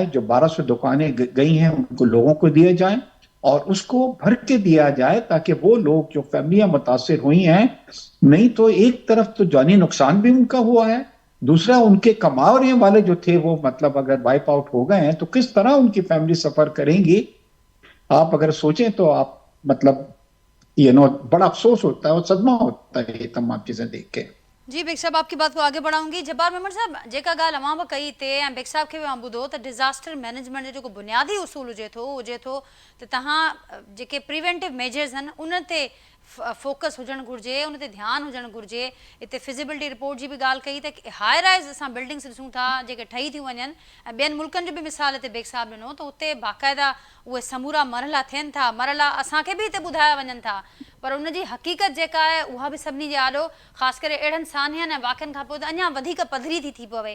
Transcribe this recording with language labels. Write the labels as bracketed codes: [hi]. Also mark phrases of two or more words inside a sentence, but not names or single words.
[ur] جو 1200 دکانیں گئی ہیں ان کو لوگوں کو دیے جائیں اور اس کو بھر کے دیا جائے تاکہ وہ لوگ جو فیملیاں متاثر ہوئی ہیں, نہیں تو ایک طرف تو جانی نقصان بھی ان کا ہوا ہے, دوسرا ان کے کمانے والے جو تھے وہ مطلب اگر [en] wipe out [ur] ہو گئے ہیں تو کس طرح ان کی فیملی سفر کریں گی. آپ اگر سوچیں تو آپ مطلب بڑا افسوس ہوتا ہے اور صدمہ ہوتا ہے یہ تمام چیزیں دیکھ کے. جی بیگ صاحب آپ کی بات کو آگے بڑھاؤں گی. [sd] جبار ميمڻ صاحب جيڪا ڳالهه اوهان به ڪئي تي ۽ بيگ صاحب کي به مان ٻڌو ته [en] disaster management [sd] جو جيڪو بنيادي اصول هجي ٿو ته توهان جيڪي [en] preventive measures [sd] آهن ان تي فوڪس هجڻ گهرجي، ان تي ڌيان هجڻ گهرجي. هتي [en] feasibility report [sd] جي به ڳالهه ڪئي ته [en] high rise [sd] اسان بلڊنگز ڏسون ٿا جيڪي ٺهي ٿيون وڃن ۽ ٻين ملڪن جو به مثال هتي بيگ صاحب ڏنو ته اتي باقاعدا اهي سمورا مرحلا ٿين ٿا، مرحلا اسان کي به هتي ٻڌايا وڃن ٿا، پر ان جي حقيقت جيڪا آهي اها به سڀني جي آڏو خاص ڪري اهڙن سانحن ۽ واقعن کان پوءِ ته اڃا وڌيڪ پڌري ٿي پوي.